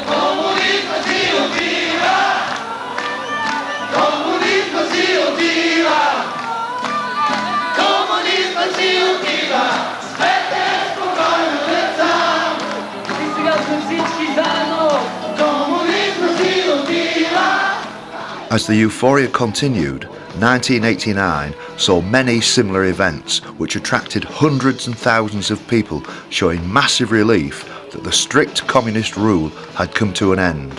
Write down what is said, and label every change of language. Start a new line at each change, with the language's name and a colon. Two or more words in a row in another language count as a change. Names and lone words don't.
Bulgarian: Комунизма си отива! Комунизма си отива! Комунизма си отива! Спете спокойно, деца! И сега сме всички заедно!
English: As the euphoria continued, 1989 saw many similar events which attracted hundreds and thousands of people, showing massive relief that the strict communist rule had come to an end.